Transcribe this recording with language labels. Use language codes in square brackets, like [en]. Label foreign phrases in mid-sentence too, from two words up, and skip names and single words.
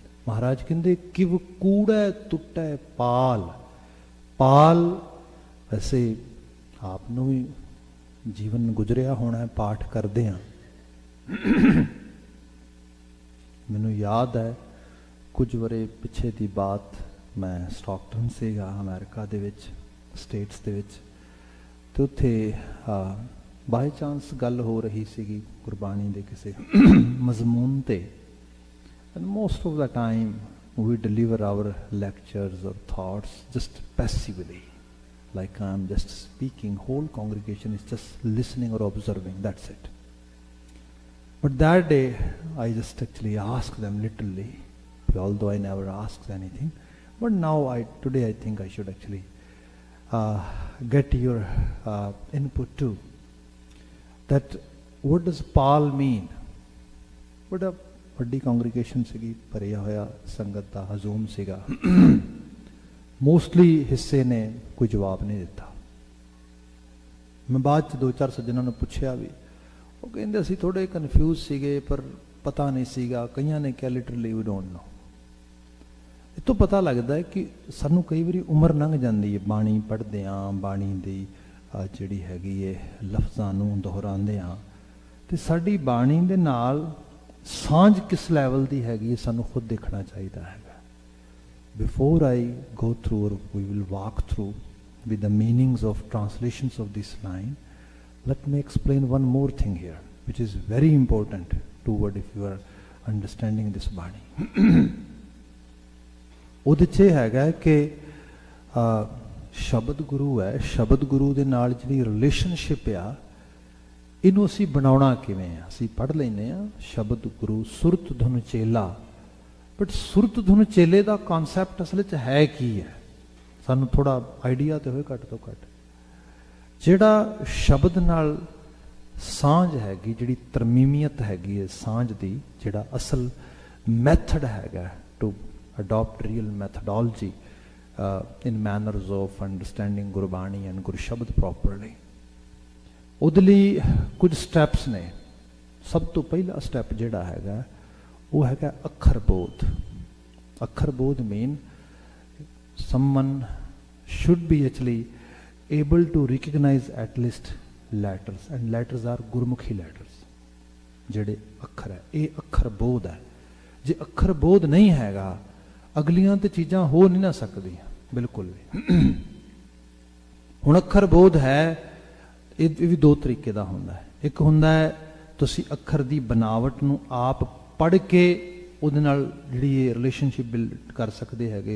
[pa] ਮਹਾਰਾਜ ਕਹਿੰਦੇ ਕਿਵ ਕੂੜੇ ਟੁੱਟੇ ਪਾਲ। ਪਾਲ ਵੈਸੇ ਆਪਣੋਂ ਭੀ ਜੀਵਨ ਗੁਜ਼ਰਿਆ ਹੋਣਾ ਹੈ, ਪਾਠ ਕਰਦੇ ਹਾਂ। ਮੈਨੂੰ ਯਾਦ ਹੈ ਕੁਝ ਵਰ੍ਹੇ ਪਿੱਛੇ ਕੀ ਬਾਤ, ਮੈਂ ਸਟਾਕਟਨ ਸੀਗਾ ਅਮਰੀਕਾ ਦੇ ਵਿੱਚ ਸਟੇਟਸ ਦੇ ਵਿੱਚ, ਤੇ ਉੱਥੇ [en] by chance [pa] ਗੱਲ ਹੋ ਰਹੀ ਸੀਗੀ ਗੁਰਬਾਣੀ ਦੇ ਕਿਸੀ ਮਜ਼ਮੂਨ ਤੇ। [en] And most of the time we deliver our lectures or thoughts just passively, Like I am just speaking, whole congregation is just listening or observing, that's it. But that day I just actually asked them literally, although I never asked anything. But now today I think I should actually get your input too. That what does Paul mean? [pa] ਬੜਾ ਵੱਡੀ congregation ਸੀਗੀ, ਭਰਿਆ ਹੋਇਆ ਸੰਗਤ ਦਾ ਹਜੂਮ ਸੀਗਾ। ਮੋਸਟਲੀ ਹਿੱਸੇ ਨੇ ਕੋਈ ਜਵਾਬ ਨਹੀਂ ਦਿੱਤਾ। ਮੈਂ ਬਾਅਦ 2-4 ਸੱਜਣਾਂ ਨੇ ਪੁੱਛਾ ਭੀ, ਵੋ ਕਹਿੰਦੇ ਅਸੀਂ ਥੋੜ੍ਹੇ ਕਨਫਿਊਜ਼ ਸੀਗੇ ਪਰ ਪਤਾ ਨਹੀਂ ਸੀਗਾ। ਕਈਆਂ ਨੇ ਕਿਹਾ ਲਿਟਰਲੀ [en] we don't know. [pa] ਇਹ ਤੋਂ ਪਤਾ ਲੱਗਦਾ ਹੈ ਕਿ ਸਾਨੂੰ ਕਈ ਵਾਰੀ ਉਮਰ ਲੰਘ ਜਾਂਦੀ ਹੈ ਬਾਣੀ ਪੜ੍ਹਦੇ ਆਂ, ਬਾਣੀ ਦੀ ਜਿਹੜੀ ਹੈਗੀ ਹੈ ਲਫ਼ਜ਼ਾਂ ਨੂੰ ਦੁਹਰਾਉਂਦੇ ਹਾਂ, ਤੇ ਸਾਡੀ ਬਾਣੀ ਦੇ ਨਾਲ ਸਾਂਝ ਕਿਸ ਲੈਵਲ ਦੀ ਹੈਗੀ ਹੈ ਸਾਨੂੰ ਖੁਦ ਦੇਖਣਾ ਚਾਹੀਦਾ ਹੈਗਾ। [en] Before I go through or we will walk through with the meanings of translations of this line, let me explain one more thing here, which is very important toward if you are understanding this Bani. [pa] ਉਹਦੇ 'ਚ ਇਹ ਹੈਗਾ ਕਿ ਸ਼ਬਦ ਗੁਰੂ ਹੈ, ਸ਼ਬਦ ਗੁਰੂ ਦੇ ਨਾਲ ਜਿਹੜੀ ਰਿਲੇਸ਼ਨਸ਼ਿਪ ਆ ਇਹਨੂੰ ਅਸੀਂ ਬਣਾਉਣਾ ਕਿਵੇਂ ਆ। ਅਸੀਂ ਪੜ੍ਹ ਲੈਂਦੇ ਆ ਸ਼ਬਦ ਗੁਰੂ ਸੁਰਤ ਧੁਨ ਚੇਲਾ, ਬਟ ਸੁਰਤ ਧੁਨ ਚੇਲੇ ਦਾ ਕਨਸੈਪਟ ਅਸਲ 'ਚ ਹੈ ਕੀ ਹੈ, ਸਾਨੂੰ ਥੋੜਾ ਆਈਡੀਆ ਤੇ ਹੋਏ ਘੱਟ ਤੋਂ ਘੱਟ। ਜਿਹੜਾ ਸ਼ਬਦ ਨਾਲ ਸਾਂਝ ਹੈਗੀ, ਜਿਹੜੀ ਤਰਮੀਮੀਅਤ ਹੈਗੀ ਹੈ ਸਾਂਝ ਦੀ, ਜਿਹੜਾ ਅਸਲ ਮੈਥਡ ਹੈਗਾ [en] to adopt real methodology in manners of understanding ਗੁਰਬਾਣੀ and ਗੁਰਸ਼ਬਦ properly, [pa] ਉਹਦੇ ਲਈ ਕੁਝ ਸਟੈਪਸ ਨੇ। ਸਭ ਤੋਂ ਪਹਿਲਾ ਸਟੈਪ ਜਿਹੜਾ ਹੈਗਾ ਉਹ ਹੈਗਾ ਅੱਖਰ ਬੋਧ। ਅੱਖਰ ਬੋਧ [en] mean someone should be actually able to recognize at least letters, and letters are ਗੁਰਮੁਖੀ letters, [pa] ਜਿਹੜੇ ਅੱਖਰ ਹੈ ਇਹ ਅੱਖਰ ਬੋਧ ਹੈ। ਜੇ ਅੱਖਰ ਬੋਧ ਨਹੀਂ ਹੈਗਾ ਅਗਲੀਆਂ ਤੇ ਚੀਜ਼ਾਂ ਹੋ ਨਹੀਂ ਨਾ ਸਕਦੀਆਂ ਬਿਲਕੁਲ ਵੀ। ਹੁਣ ਅੱਖਰ ਬੋਧ ਹੈ ਇਹ ਵੀ ਦੋ ਤਰੀਕੇ ਦਾ ਹੁੰਦਾ ਹੈ। ਇੱਕ ਹੁੰਦਾ ਹੈ ਤੁਸੀਂ ਅੱਖਰ ਦੀ ਬਨਾਵਟ ਨੂੰ ਆਪ ਪੜ੍ਹ ਕੇ ਉਹਦੇ ਨਾਲ ਜਿਹੜੀ ਇਹ ਰਿਲੇਸ਼ਨਸ਼ਿਪ ਬਿਲਡ ਕਰ ਸਕਦੇ ਹੈਗੇ ਹੋ।